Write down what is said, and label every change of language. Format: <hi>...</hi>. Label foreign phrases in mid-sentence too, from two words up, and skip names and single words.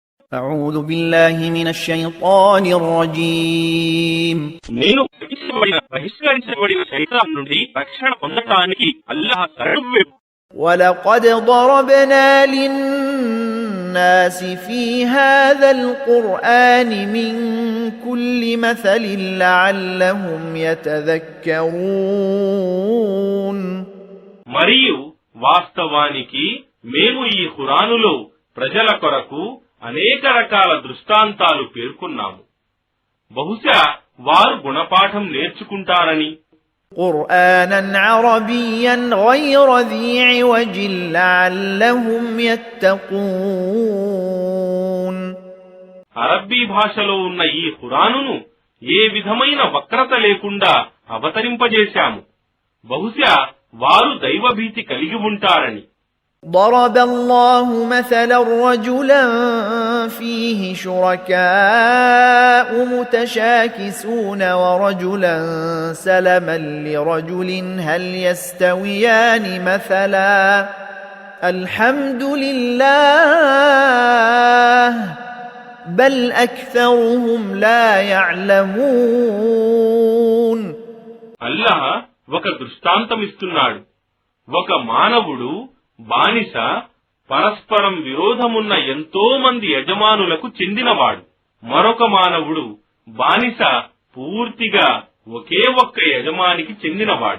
<ar>أعوذ بالله من الشيطان الرجيم</ar> <te>నేను బహిష్కరించబడిన శైతాన్ నుండి రక్షణ పొందడానికి అల్లాహ్ శరణు.</te> <ar>ولقد ضربنا للناس في هذا القرآن من كل مثل لعلهم يتذكرون</ar> <te>మరియు వాస్తవానికి మేము ఈ ఖురానులో ప్రజల కొరకు అనేక రకాల దృష్టాంతాలు పేర్కొన్నాము. బహుశా వారు గుణపాఠం నేర్చుకుంటారని.</te> <ar>قرآنا عربيا غير ذي عوج لعلهم يتقون</ar> <te>అరబ్బీ భాషలో ఉన్న ఈ ఖురానును ఏ విధమైన వక్రత లేకుండా అవతరింపజేశాము. బహుశా వారు దైవభీతి కలిగి ఉంటారని.</te> <ar>ضرب الله مثلا رجلا فيه شركاء متشاكسون ورجلا سلما لرجل هل يستويان مثلا الحمد لله بل أكثرهم لا يعلمون</ar> <te>అల్లాహ్ ఒక దృష్టాంతమిస్తున్నాడు. ఒక మానవుడు బానిస పరస్పరం విరోధమున్న ఎంతో మంది యజమానులకు చెందినవాడు. మరొక మానవుడు బానిస పూర్తిగా ఒకే ఒక్క యజమానికి చెందినవాడు.</te>